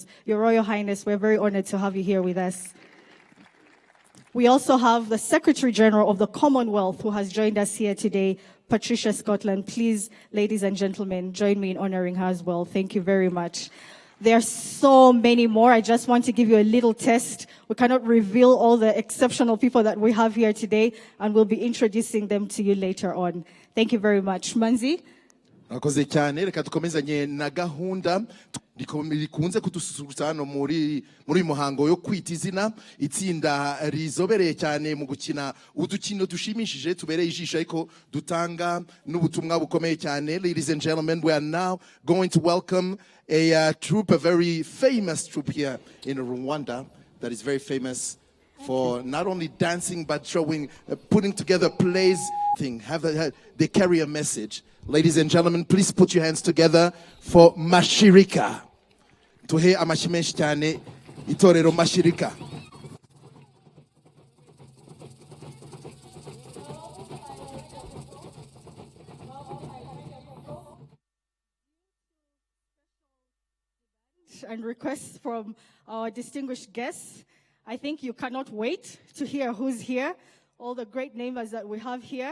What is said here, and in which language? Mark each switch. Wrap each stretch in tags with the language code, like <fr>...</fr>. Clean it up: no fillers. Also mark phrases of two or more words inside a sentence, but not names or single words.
<en>Your Royal Highness, we're very honored to have you here with us. We also have the Secretary General of the Commonwealth who has joined us here today, Patricia Scotland. Please, ladies and gentlemen, join me in honoring her as well. Thank you very much. There are so many more. I just want to give you a little test. We cannot reveal all the exceptional people that we have here today, and we'll be introducing them to you later on. Thank you very much. Manzi?</en> <rw>Akoze cyane, reka dukomezanye na gahunda rikunze kudususurutsa hano muri muhango yo KWITA IZINA. Itsinda rizobereye cyane mu gukina udukino dushimishije tubereye ijisho ariko dutanga n'ubutumwa bukomeye cyane.</rw> <en>Ladies and gentlemen, we are now going to welcome a troupe, a very famous troupe here in Rwanda that is very famous for not only dancing but showing, putting together plays. They carry a message. Ladies and gentlemen, please put your hands together for Mashirika.</en> <rw>Tuhe amashyi menshi cyane itorero Mashirika.</rw> <en>And requests from our distinguished guests. I think you cannot wait to hear who's here, all the great namers that we have here.</en>